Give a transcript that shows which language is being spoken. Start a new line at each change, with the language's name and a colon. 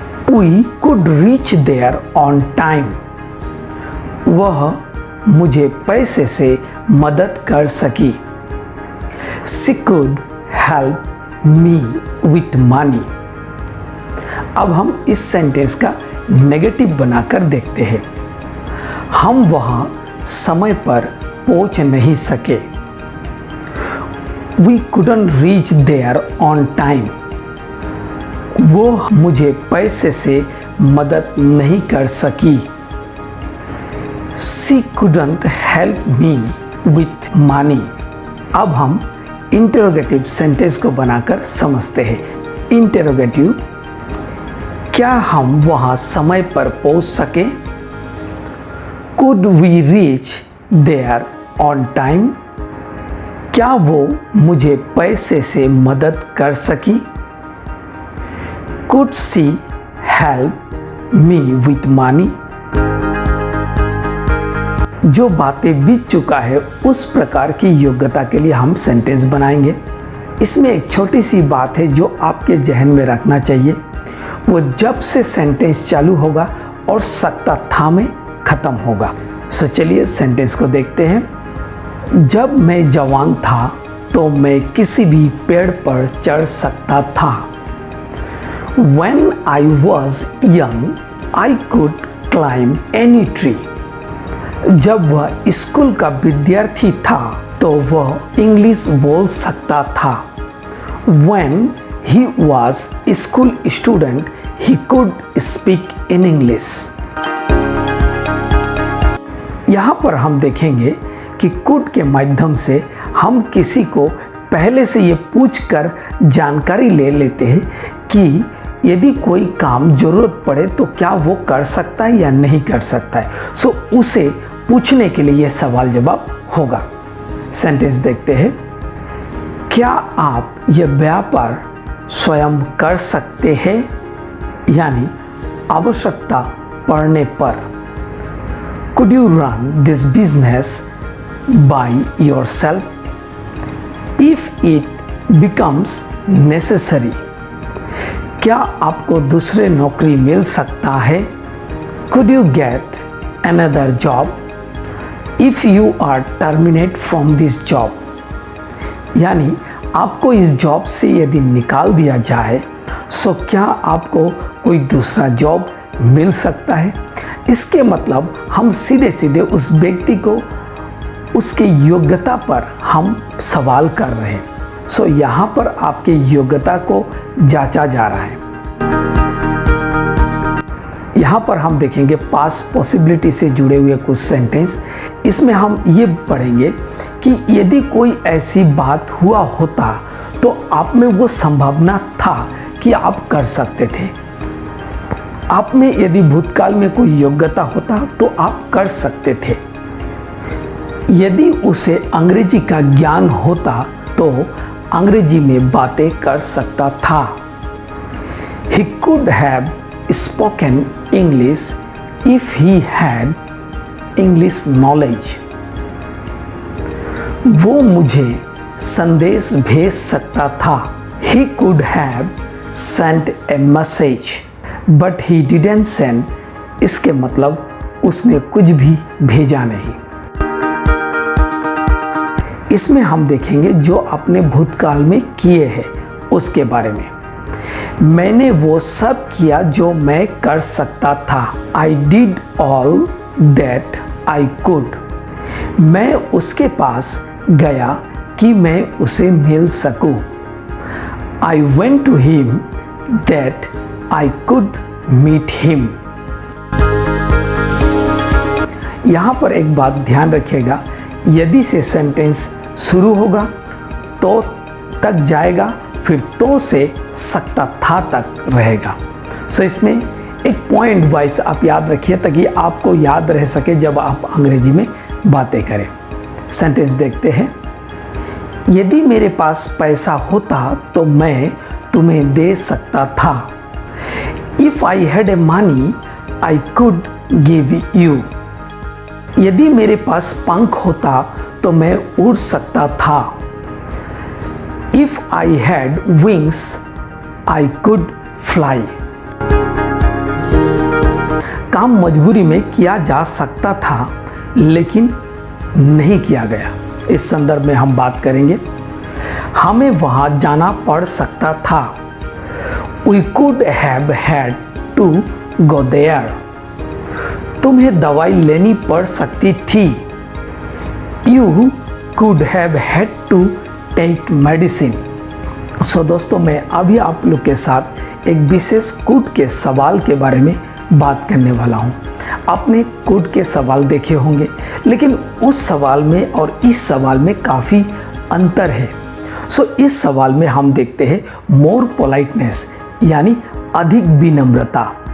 English: We could reach there on time।
Hindi: वह मुझे पैसे से मदद कर सकी।
English: She could help me with money।
Hindi: अब हम इस सेंटेंस का नेगेटिव बनाकर देखते हैं। हम वहां समय पर पहुंच नहीं सके।
English: We couldn't reach there on time।
Hindi: वो मुझे पैसे से मदद नहीं कर सकी।
English: She couldn't help me with money।
Hindi: अब हम इंटरोगेटिव सेंटेंस को बनाकर समझते हैं। इंटरोगेटिव, क्या हम वहां समय पर पहुंच सके?
English: Could we reach there on time?
Hindi: क्या वो मुझे पैसे से मदद कर सकी?
English: Could she help me with money?
Hindi: जो बातें बीत चुका है उस प्रकार की योग्यता के लिए हम सेंटेंस बनाएंगे। इसमें एक छोटी सी बात है जो आपके जहन में रखना चाहिए। वो जब से सेंटेंस चालू होगा और सकता था में खत्म होगा। सो चलिए सेंटेंस को देखते हैं। जब मैं जवान था तो मैं किसी भी पेड़ पर चढ़ सकता था।
English: When I was young, I could climb any tree।
Hindi: जब वह स्कूल का विद्यार्थी था तो वह इंग्लिश बोल सकता था।
English: When he was a school student, he could speak in English।
Hindi: यहाँ पर हम देखेंगे कि कुड के माध्यम से हम किसी को पहले से ये पूछकर जानकारी ले लेते हैं कि यदि कोई काम ज़रूरत पड़े तो क्या वो कर सकता है या नहीं कर सकता है। सो उसे पूछने के लिए यह सवाल जवाब होगा। सेंटेंस देखते हैं। क्या आप यह व्यापार स्वयं कर सकते हैं? यानी आवश्यकता पड़ने पर।
English: Could you run this business by yourself? If it becomes necessary।
Hindi: क्या आपको दूसरे नौकरी मिल सकता है?
English: Could you get another job if you are terminated from this job?
Hindi: यानी आपको इस जॉब से यदि निकाल दिया जाए तो क्या आपको कोई दूसरा जॉब मिल सकता है? इसके मतलब हम सीधे सीधे उस व्यक्ति को उसके योग्यता पर हम सवाल कर रहे हैं। सो यहाँ पर आपके योग्यता को जांचा जा रहा है। यहाँ पर हम देखेंगे
English: past possibility
Hindi: से जुड़े हुए कुछ सेंटेंस। इसमें हम ये पढ़ेंगे कि यदि कोई ऐसी बात हुआ होता तो आप में वो संभावना था कि आप कर सकते थे। आप में यदि भूतकाल में कोई योग्यता होता तो आप कर सकते थे। यदि उसे अंग्रेजी का ज्ञान होता तो अंग्रेजी में बातें कर सकता था।
English: He could have spoken English if he had English knowledge।
Hindi: वो मुझे संदेश भेज सकता था।
English: He could have sent a message but he didn't send।
Hindi: इसके मतलब उसने कुछ भी भेजा नहीं। इसमें हम देखेंगे जो आपने भूतकाल में किए हैं उसके बारे में। मैंने वो सब किया जो मैं कर सकता था।
English: I did all that I could।
Hindi: मैं उसके पास गया कि मैं उसे मिल सकूं।
English: I went to him that I could meet him।
Hindi: यहाँ पर एक बात ध्यान रखिएगा, यदि से सेंटेंस शुरू होगा तो तक जाएगा, फिर तो से सकता था तक रहेगा। सो इसमें एक पॉइंट वाइज आप याद रखिए ताकि आपको याद रह सके जब आप अंग्रेजी में बातें करें। सेंटेंस देखते हैं। यदि मेरे पास पैसा होता तो मैं तुम्हें दे सकता था।
English: If I had a money, I could give you।
Hindi: यदि मेरे पास पंख होता तो मैं उड़ सकता था।
English: If I had wings, I could fly।
Hindi: काम मजबूरी में किया जा सकता था लेकिन नहीं किया गया। इस संदर्भ में हम बात करेंगे। हमें वहां जाना पड़ सकता था।
English: We could have had to go there।
Hindi: तुम्हें दवाई लेनी पड़ सकती थी।
English: You could have had to take medicine।
Hindi: सो दोस्तों, मैं अभी आप लोग के साथ एक विशेष कुड के सवाल के बारे में बात करने वाला हूँ। आपने कुड के सवाल देखे होंगे, लेकिन उस सवाल में और इस सवाल में काफ़ी अंतर है। सो इस सवाल में हम देखते हैं
English: more politeness,
Hindi: यानी अधिक विनम्रता।